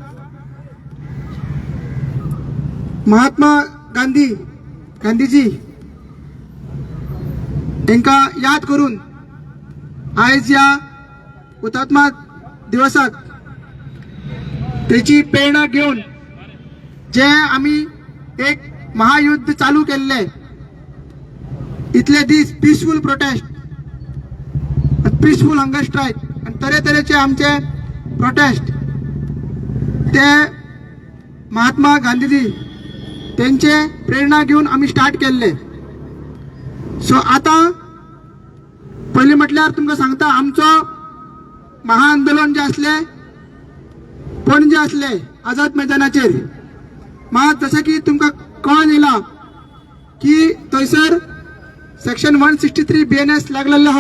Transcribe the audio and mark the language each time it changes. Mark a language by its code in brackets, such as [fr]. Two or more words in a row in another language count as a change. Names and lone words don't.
[mr] महात्मा गांधीजी यांका याद करून आज या हुतात्मा दिवसाक त्याची प्रेरणा घेऊन जे आम्ही एक महायुद्ध चालू केले इथले दीस [en] peaceful protest, peaceful hunger strike [mr] आणि तरेतरेचे आमचे प्रोटेस्ट ते महात्मा गांधीजी त्यांचे प्रेरणा घेऊन आम्ही स्टार्ट केले. [kok] सो आता पहिले म्हटल्यार तुमकां सांगता आमचं महाआंदोलन जे असले पणजे असले आझाद मैदानाचेर मात जसं की तुमकां कळून येयला की थंयसर सेक्शन 163 BNS लागलेलो आहा.